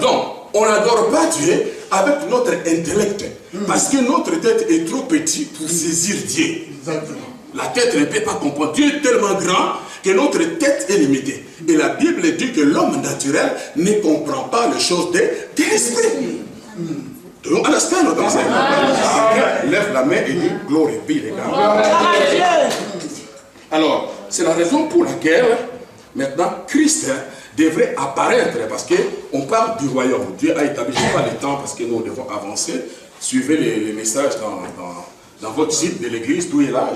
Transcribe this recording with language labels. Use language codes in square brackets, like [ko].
[fr] Donc, on n'adore pas Dieu avec notre intellect. Parce que notre tête est trop petite pour saisir Dieu. Exactement. La tête ne peut pas comprendre. Dieu est tellement grand que notre tête est limitée. Et la Bible dit que l'homme naturel ne comprend pas les choses de l'esprit. [en] Do you understand what I'm saying? [fr] Lève la main et dis [en] glory be [fr] les gars. Alors, c'est la raison pour laquelle maintenant Christ devrait apparaître, parce qu'on parle du royaume. Dieu a établi, je n'ai pas le temps parce que nous devons avancer. Suivez les messages dans votre site de l'église, tout est là.